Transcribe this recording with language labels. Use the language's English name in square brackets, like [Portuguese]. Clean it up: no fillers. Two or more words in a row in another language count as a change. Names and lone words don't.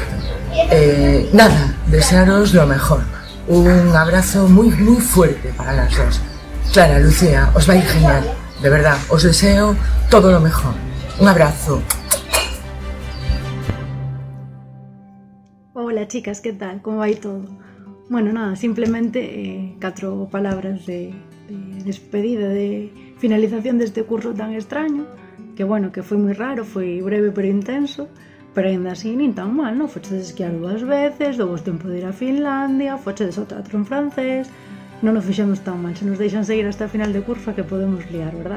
[Spanish] Nada, desearos lo mejor. Un abrazo muy, muy fuerte para las dos. Clara, Lucía, os va a ir genial. De verdad, os deseo todo lo mejor. Un abrazo. Hola chicas, ¿qué tal? ¿Cómo va todo? [Galician] Bueno, nada, simplemente 4 palabras de despedida, de finalización deste curso tan extraño, que bueno, que foi moi raro, foi breve pero intenso, pero ainda así nin tan mal, non? Fochedes esquiar 2 veces, dou vos tempo de ir a Finlandia, fochedes ao teatro en francés, non nos fixemos tan mal, se nos deixan seguir hasta a final de curso que podemos liar, verdad?